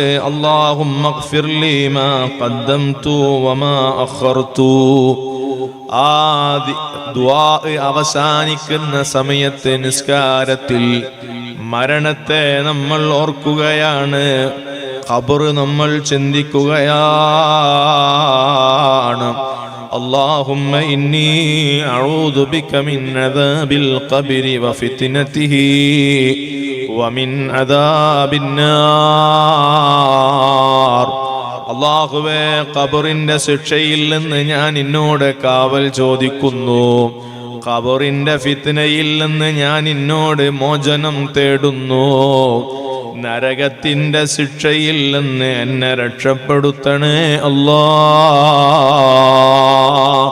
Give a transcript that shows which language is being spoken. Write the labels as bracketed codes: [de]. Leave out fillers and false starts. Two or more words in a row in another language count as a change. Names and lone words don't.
[ar] اللهم اغفر لي ما قدمت وما أخرت. [ml] ആ ദുആ അവസാനിക്കുന്ന സമയത്ത് നിസ്കാരത്തിൽ മരണത്തെ നമ്മൾ ഓർക്കുകയാണ്, ഖബർ നമ്മൾ ചിന്തിക്കുകയാണ്. [ar] اللهم إني أعوذ بك من عذاب القبر وفتنته ومن عذاب النار. [ml] അല്ലാഹുവേ, ഖബറിന്റെ ശിക്ഷയിൽ നിന്ന് ഞാൻ നിന്നോട് കാവൽ ചോദിക്കുന്നു. ഖബറിന്റെ ഫിത്നയിൽ നിന്ന് ഞാൻ നിന്നോട് മോചനം തേടുന്നു. നരകത്തിന്റെ ശിക്ഷയിൽ നിന്ന് എന്നെ രക്ഷപ്പെടുത്തണേ അല്ലാഹ്.